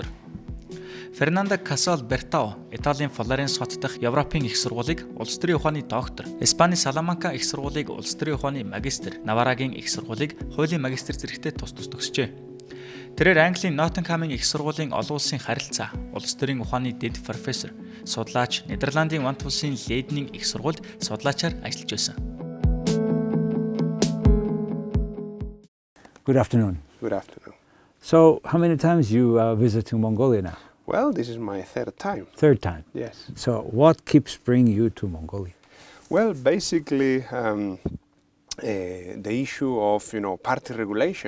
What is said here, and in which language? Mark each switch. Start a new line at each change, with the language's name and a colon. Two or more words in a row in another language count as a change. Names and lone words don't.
Mongolian: Fernando Casal Bertoa, Италийн Флоренс хот дахь Европын их сургуулийг улс төрийн ухааны доктор, Испани Саламанка их сургуулийг улс төрийн ухааны магистр, Наварагийн их сургуулийг хуулийн магистр зэрэгтэй тус төгсжээ. Тэрээр Английн Ноттингхамын их сургуулийн олон улсын харилцаа, улс төрийн ухааны дэд профессор, судлаач, Нидерландын Вант улсын Лейденийн их сургуульд судлаачаар ажиллаж байсан.
English: Good afternoon. Good afternoon. So, how many times you visiting Mongolia now? Well, this is my third time. Third time. Yes. So, what keeps bringing you to Mongolia? Well, basically, the issue of party regulation.